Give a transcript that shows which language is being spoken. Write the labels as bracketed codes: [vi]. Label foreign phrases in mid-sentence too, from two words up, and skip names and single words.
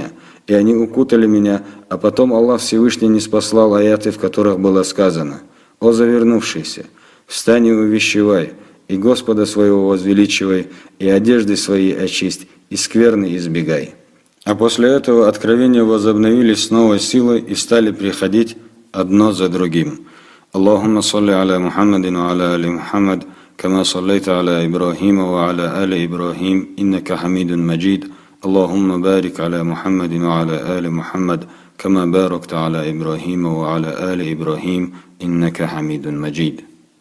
[ru] И они укутали меня, а потом Аллах Всевышний ниспослал аяты, в которых было сказано: «О завернувшийся, встань и увещевай, и Господа своего возвеличивай, и одежды свои очисть, и скверны избегай». А после этого откровения возобновились с новой силой и стали приходить одно за другим. [ar] اللهم صل على محمد وعلى آل محمد كما صليت على إبراهيم وعلى آل إبراهيم إنك حميد مجيد. اللهم بارك على محمد وعلى آل محمد كما باركت على إبراهيم وعلى آل إبراهيم إنك حميد مجيد.